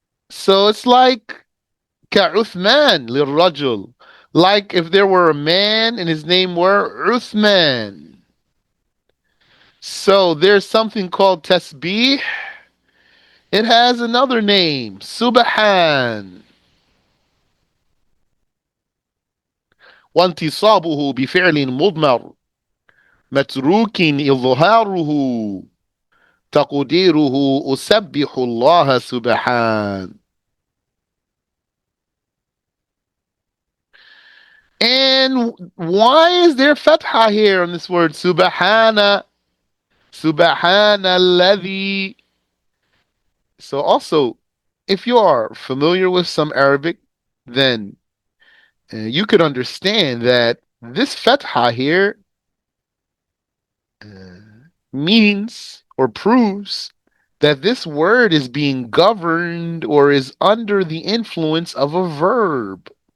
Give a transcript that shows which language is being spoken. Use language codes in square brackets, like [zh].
[en] So it's like [ar] كعثمان للرجل. [en] Like if there were a man and his name were Uthman. So there's something called tasbih. It has another name, subhan. [ar] وانتصابه بفعل مضمر متروك إظهاره تقديره أسبح الله سبحان. [en] And why is there fatha here on this word subhana? Subhana alladhi. So also, if you are familiar with some Arabic, then you could understand that this fatha here means or proves that this word is being governed or is under the influence of a verb.